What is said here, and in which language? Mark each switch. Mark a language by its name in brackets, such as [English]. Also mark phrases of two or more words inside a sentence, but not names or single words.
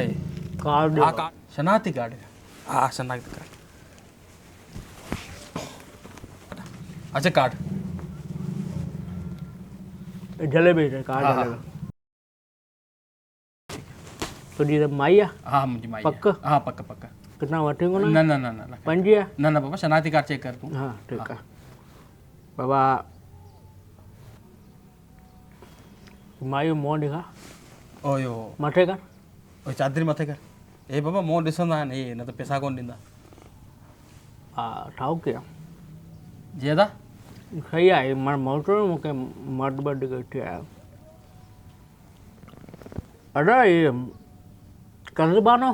[Sindhi] कार्ड हा कार्ड शनाख्ती कार्ड हा शनाख्ती कार्ड अच्छा कार्ड जलेबी कार्ड तुंहिंजी त माई आहे हा मुंहिंजी माई पक हा पक कितना वठी कोन न 5 आहे न बाबा शनाख्ती कार्ड चेक कर तूं [Urdu] हाँ ठीक है [Sindhi] बाबा मायूं मुंहुं ॾेखार ओयो मथे कर ओए चादरी मथे कर ए बाबा मुंहुं ॾिसंदा आहिनि हे न त पैसा कोन ॾींदा हा ठाहो कया जीअं दा सही आहे मां मोटो मूंखे मर्द बर्द कठी आयो अड़ा ये कर्ज़बानो